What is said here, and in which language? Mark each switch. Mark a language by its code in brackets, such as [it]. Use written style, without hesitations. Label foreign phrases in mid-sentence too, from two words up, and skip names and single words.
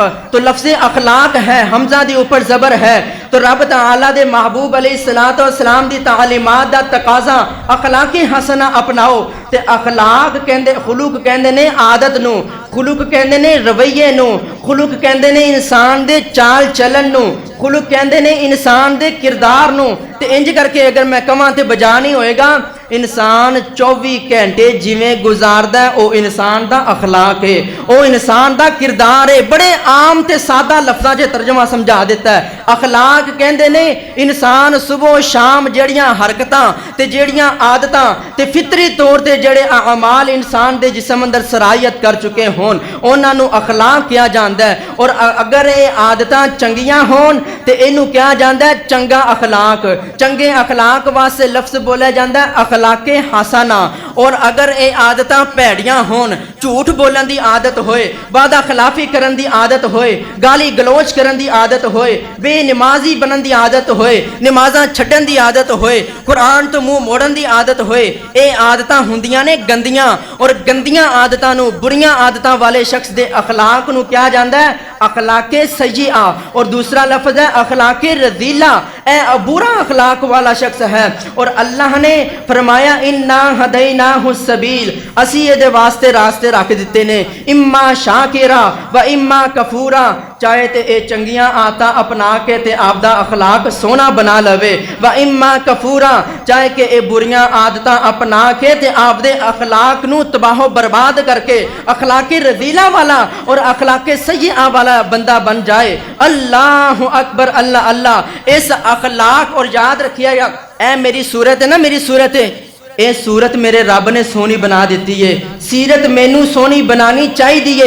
[pa] تو لفظ اخلاق ہے، حمزہ دی اوپر زبر ہے، تو رب تعالیٰ دے محبوب [ar] علیہ الصلوۃ والسلام [pa] دی تعلیمات دا تقاضا اخلاق حسنہ اپناؤ۔ تے اخلاق کہندے، خلق کہندے نے عادت نو، خلق کہندے نے رویے نو، خلق کہندے نے انسان دے چال چلن نو، خلق کہندے نے انسان دے کردار نو۔ تے انج کر کے اگر میں کہاں تے بجا نہیں ہوئے گا، انسان 24 گھنٹے جویں گزاردا ہے او انسان دا اخلاق ہے، او انسان دا کردار ہے۔ بڑے عام تے سادہ لفظاں چ ترجمہ سمجھا دیتا ہے۔ اخلاق کہندے نے انسان صبح و شام جڑیاں حرکتاں تے جڑیاں عادتاں تے فطری طور تے جڑے اعمال انسان دے جسم اندر سرایت کر چکے ہون انہاں نو اخلاق کیا جاندا ہے۔ اور اگر اے عادتاں چنگیاں ہون تے اینو کیا جاندا ہے چنگا اخلاق۔ چنگے اخلاق واسطے لفظ بولا جاندا ہے اخلاق حسنہ۔ اور اگر اے عادتاں پیڑیاں ہون، جھوٹ بولن دی عادت ہوئے، وعدہ خلافی کرن دی عادت ہوئے، گالی گلوچ کرن دی عادت ہوئے، بے نمازی بنن دی عادت ہوئے، نمازاں چھڈن دی عادت ہوئے، قرآن تو منہ موڑن دی عادت ہوئے، اے عادتاں ہوندیاں نے گندیاں، اور گندیاں عادتاں نو، بریاں عادتاں والے شخص دے اخلاق نو کیا جاندا ہے اخلاق سیئہ۔ اور دوسرا لفظ ہے اخلاق رذیلہ، اے برا اخلاق والا شخص ہے۔ اور اللہ نے فرمایا [ar] انا ہدیناہ السبیل، [pa] اسی یہ دے واسطے راستے رکھ دیتے نے، [ar] اما شاکرا و اما کفورا۔ [pa] چاہے تے اے چنگیاں آتا اپنا کے تے آپ دا اخلاق سونا بنا لوے، [ar] وَإِمَّا كَفُورًا [pa] چاہے کہ اے بریاں عادتاں اپنا کے تے آپ دے اخلاق نو تباہ و برباد کر کے اخلاق رذیلہ والا اور اخلاق سیئہ والا بندہ بن جائے۔ [ar] اللہ اکبر، اللہ اللہ۔ [pa] اس اخلاق اور یاد رکھیا گیا، اے میری صورت ہے نا، میری صورت ہے، اے صورت میرے رب نے سونی بنا دیتی ہے، سیرت مینوں سونی بنانی چاہی دیئے۔